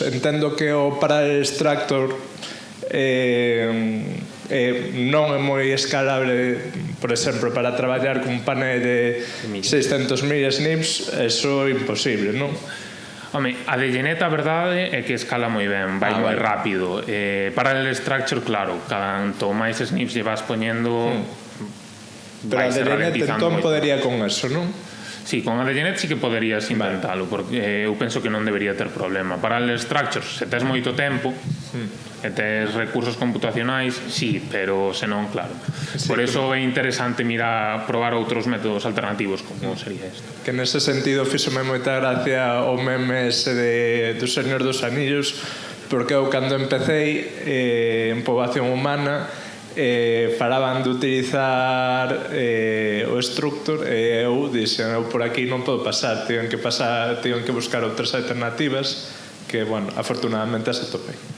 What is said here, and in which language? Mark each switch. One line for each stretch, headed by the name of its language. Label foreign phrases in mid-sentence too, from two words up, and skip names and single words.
Galician: Entendo que o
English: parallel extractor
Galician: non é moi escalable, por exemplo, para traballar cun panel de 600.000 SNPs, eso é imposible, non? Home, a de Genet, a verdade é que escala moi ben, vai moi rápido.
English: Parallel structure,
Galician: claro, canto máis SNPs lle vas poñendo, pero a de Genet entón podería con eso, non? Sí, con a de Genet sí que poderías inventalo, porque eu penso que non debería ter problema.
English: Parallel structures,
Galician: se tes moito tempo e tes recursos computacionais, sí, pero senón, claro. Por eso é interesante probar outros métodos alternativos, como sería isto. Que nese sentido fíxome moita gracia o meme ese do Señor dos Anillos, porque eu cando empecé en poboación humana falaban de utilizar o structure e eu dixen, eu por aquí non podo pasar, teñen que buscar outras alternativas que, bueno, afortunadamente as atopei.